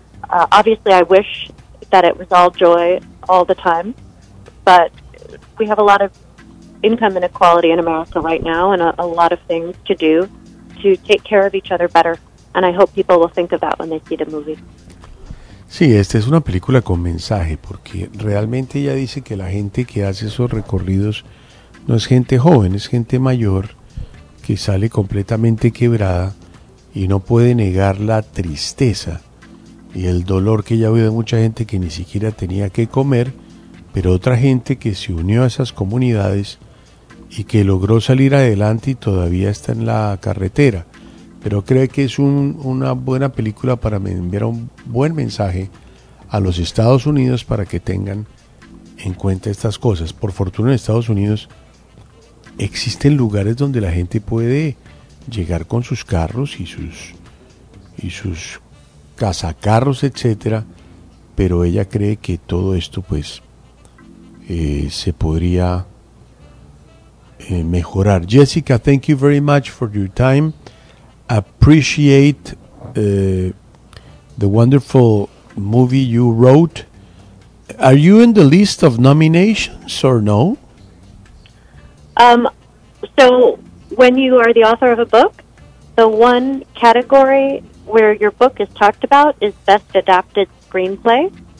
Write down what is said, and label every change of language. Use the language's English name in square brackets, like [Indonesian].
[English] Obviously, I wish that it was all joy all the time, but we have a lot of income inequality in America right now, and a lot of things to do to take care of each other better. And I hope people will think of that when they see the movie. [Spanish] Sí, esta es una película con mensaje, porque realmente ella dice que la gente que hace esos recorridos no es gente joven, es gente mayor que sale completamente quebrada y no puede negar la tristeza y el dolor que ella vio de mucha gente que ni siquiera tenía que comer, pero otra gente que se unió a esas comunidades y que logró salir adelante y todavía está en la carretera. Pero creo que es una buena película para enviar un buen mensaje a los Estados Unidos para que tengan en cuenta estas cosas. Por fortuna, en Estados Unidos existen lugares donde la gente puede llegar con sus carros y sus cazacarros, etcétera. Pero ella cree que todo esto pues se podría mejorar. [English] Jessica, thank you very much for your time. Appreciate the wonderful movie you wrote. Are you in the list of nominations or no? So when you are the author of a book, the one category where your book is talked about is best adapted screenplay.